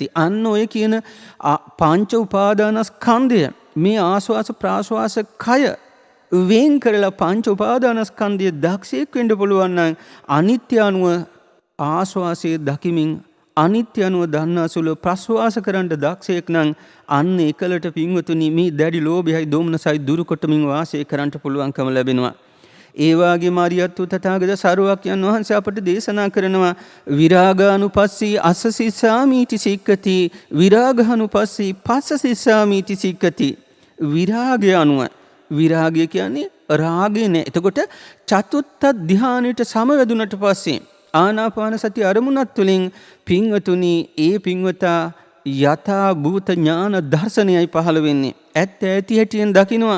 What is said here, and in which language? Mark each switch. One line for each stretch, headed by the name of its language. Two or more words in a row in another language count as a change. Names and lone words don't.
Sinhala: අන්න ඔය කියන පංච උපාදානස්කන්ධය මේ ආස්වාස ප්‍රාස්වාස කය වෙන් කරලා පංච උපාදානස්කන්ධය දක්ෂයෙක් වෙන්න පුළුවන් නම් අනිත්‍ය අනුව ආස්වාසයේ දකිමින් අනිත්‍ය අනුව දන්නාසුල ප්‍රස්වාස කරන්න දක්ෂයෙක් නම් අන්න එකලට පින්වතුනි මේ දැඩි ලෝභයයි දෝමනසයි දුරු කොටමින් වාසය කරන්න පුළුවන්කම ලැබෙනවා. ඒ වගේම අරියත් තථාගත සරුවක්යන් වහන්සේ අපට දේශනා කරනවා
Pali: විරාගානුපස්සී අස්ස සිස්සාමීති සික්කති විරාගානුපස්සී පස්ස සිස්සාමීති සික්කති.
Sinhala: විරාගය අනුව, විරාගය කියන්නේ රාගය නෑ. එතකොට චතුත්ථ ධානයට සමවැදුනට පස්සේ ආනාපාන සති අරමුණත් තුළින් පින්වතුනි ඒ පින්වතා යථා භූත ඥාන දර්ශනයයි පහළ වෙන්නේ. ඇත්ත ඇති හැටියෙන් දකිනවා.